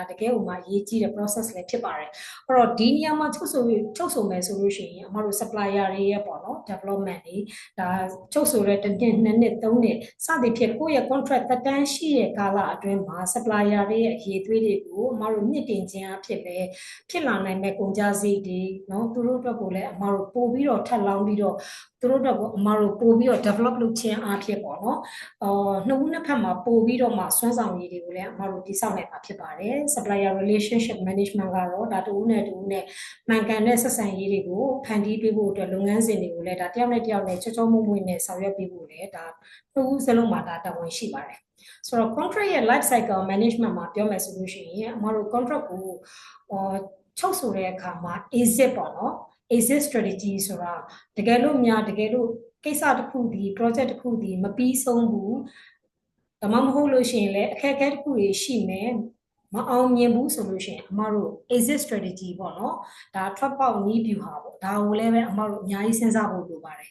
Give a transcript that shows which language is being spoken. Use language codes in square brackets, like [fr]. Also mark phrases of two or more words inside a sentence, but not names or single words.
[my] တကယ်ကိုမှအရေးကြီးတဲ့ process လည်းဖြစ်ပါတယ်အဲ့တော့ဒီနေရာမှာချုပ်ဆိုမယ်ဆိုလို့ရှိရင်အမတို့ supplier တွေရဲ့ပေါ့နော် development တွေဒါချုပ်ဆိုတဲ့1နှစ်2နှစ်3နှစ်စသည်ဖြင့်ကိုယ့်ရဲ့ contract သက်တမ်းရှိတဲ့ကာလအတွင်းမှာ supplier တွေရဲ့အရေးသွေးတွေကိုအမတို့မြင့်တင်ခြင်းအဖြစ်ပဲဖြစ်လာနိုင်မဲ့ကုန်ကျစရိတ်တွေเนาะသူတို့အတွက်ကိုလည်းအမတို့ပို့ပြီးတော့ထပ်လောင်းပြီးတော့သူတို့အတွက်ကိုအမတို့ပို့ပြီးတော့ develop လုပ်ခြင်းအဖြစ်ပေါ့နော်နှစ်ဦးနှစ်ဖက်မှာပို့ ပြီးတော့မှစွမ်းဆောင်ရည်တွေကိုလည်းအမတို့တိစောက်နိုင်မှာဖြစ်ပါတယ် [en] supplier relationship management [my] ကတော့ဒါတူဦးနဲ့မှန်ကန်တဲ့ဆက်ဆံရေးတွေကိုဖန်တီးပေးဖို့အတွက်လုပ်ငန်းစဉ်တွေကိုလည်းဒါတယောက်နဲ့တယောက်နဲ့ချောချောမွေ့မွေ့နဲ့ဆောင်ရွက်ပေးဖို့လည်းဒါနှစ်ဦးစလုံးမှာဒါတာဝန်ရှိပါတယ်ဆိုတော့ contract ရဲ့ [en] life cycle management [my] မှာပြောမယ်ဆိုလို့ရှိရင်အမတို့ contract ကိုချုပ်ဆိုတဲ့အခါမှာ exit ပေါ့နော် exit strategy ဆိုတာတကယ်လို့ကိစ္စတစ်ခုဒီ project တစ်ခုဒီမပြီးဆုံးဘူးဒါမှမဟုတ်လို့ရှိရင်လည်းအခက်အခဲတစ်ခုတွေရှိမယ်မအောင်မြင်ဘူးဆိုလို့ရှိရင်အမတို့ [en] exit strategy [my] ပေါ့နော်ဒါထွက်ပေါက်နည်းဗျူဟာပေါ့ဒါကိုလည်းပဲအမတို့အများကြီးစဉ်းစားဖို့လိုပါတယ်